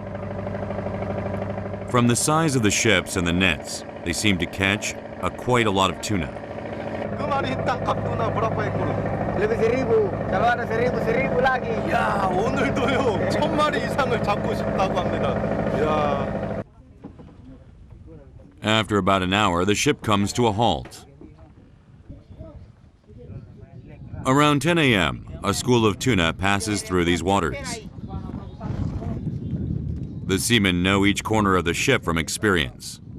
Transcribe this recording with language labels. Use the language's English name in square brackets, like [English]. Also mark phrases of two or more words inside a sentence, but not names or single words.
[English] From the size of the ships and the nets, they seem to catch quite a lot of tuna. [Indonesian] Lebih 1,000. Kalau ada 1,000 lagi. [Korean] 야, 오늘도요. 1,000마리 이상을 잡고 싶다고 합니다. 야. [English] After about an hour, the ship comes to a halt. Around 10 a.m., a school of tuna passes through these waters. The seamen know each corner of the ship from experience.